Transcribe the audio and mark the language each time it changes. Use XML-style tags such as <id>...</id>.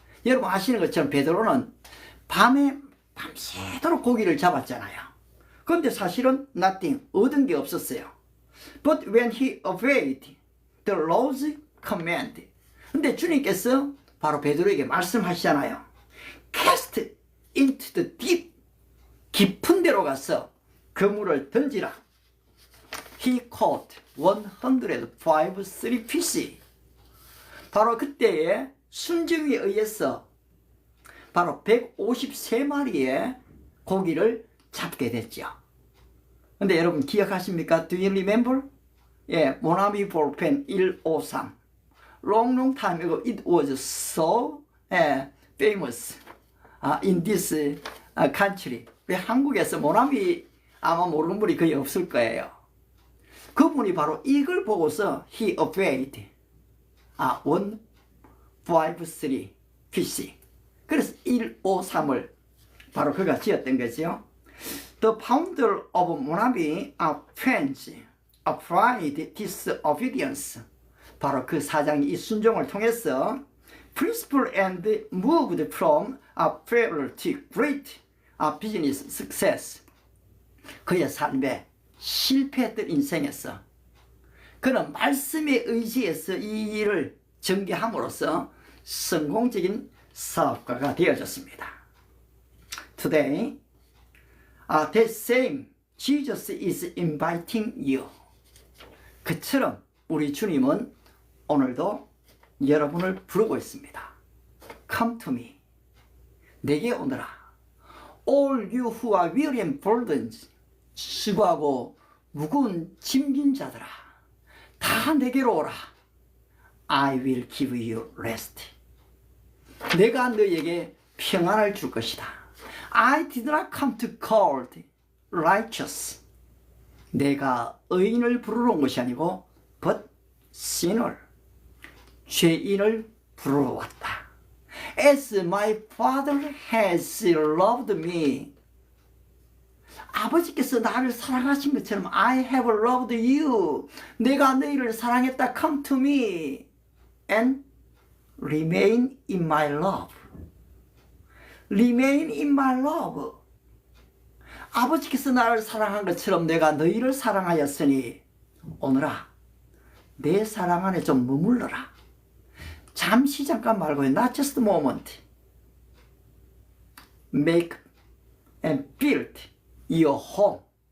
<ko>여러분 아시는 것처럼 베드로는 밤새도록 고기를 잡았잖아요. 그런데 사실은 nothing, 얻은 게 없었어요.</ko> <en>But when he obeyed the Lord's command,</en> <ko>근데 주님께서 바로 베드로에게 말씀하시잖아요.</ko> <en>Cast into the deep,</en> <ko>깊은 데로 가서 그물을 던지라.</ko> <en>He caught 105 fish.</en> <ko>바로 그때의 순종에 의해서 바로 153마리의 고기를 잡게 됐죠. 근데 여러분 기억하십니까?</ko> <en>Do you remember? 예, 모나미 볼펜 153. Long time ago it was so famous in this country.</en> <ko>우리 한국에서 모나미 아마 모르는 분이 거의 없을 거예요. 그분이 바로 이걸 보고서</ko> <en>he obeyed 153 fish.</en> <ko>그래서 153을 바로 그가 지었던 거죠.</ko> <en>The founder of 모나미 French applied this obedience.</en> <ko>바로 그 사장이 이 순종을 통해서</ko> <en>principle and moved from failure to great business success.</en> <ko>그의 삶에 실패했던 인생에서 그는 말씀에 의지해서 이 일을 전개함으로써 성공적인 사업가가 되어졌습니다.</ko> <en>Today, that same Jesus is inviting you.</en> <ko>그처럼 우리 주님은 오늘도 여러분을 부르고 있습니다.</ko> <en>Come to me.</en> <ko>내게 오너라.</ko> <en>All you who are weary and burdened.</en> <ko>수고하고 무거운 짐진 자들아, 다 내게로 오라.</ko> <en>I will give you rest.</en> <ko>내가 너에게 평안을 줄 것이다.</ko> <en>I did not come to call the righteous.</en> <ko>내가 의인을 부르러 온 것이 아니고</ko> <en>but sinner.</en> <ko>죄인을 부르러 왔다.</ko> <en>As my father has loved me.</en> <ko>아버지께서 나를 사랑하신 것처럼</ko> <en>I have loved you.</en> <ko>내가 너희를 사랑했다.</ko> <en>Come to me and remain in my love. Remain in my love.</en> <ko>아버지께서 나를 사랑한 것처럼 내가 너희를 사랑하였으니 오늘아 내 사랑 안에 좀 머물러라. 잠시 잠깐 말고</ko> <en>not just a moment. Make and build your home.</en>